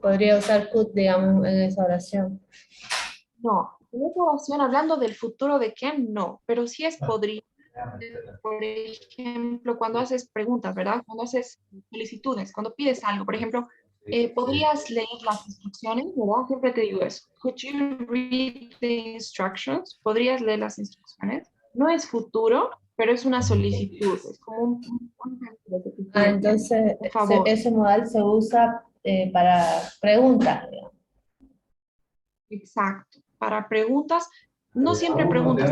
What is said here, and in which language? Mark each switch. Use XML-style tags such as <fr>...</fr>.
<es>podría usar could, digamos, en esa oración. no. En esta oración, hablando del futuro de can, no. Pero sí es podría. Por ejemplo, cuando haces preguntas, ¿verdad? Cuando haces solicitudes, cuando pides algo, por ejemplo, ¿podrías leer las instrucciones, verdad? Siempre te digo eso.</es> <en>Could you read the instructions?</en> <es>¿Podrías leer las instrucciones? No es futuro, pero es una solicitud, es como Entonces un favor. ese modal se usa para preguntas, digamos. Exacto. Para preguntas, no siempre preguntas.</es>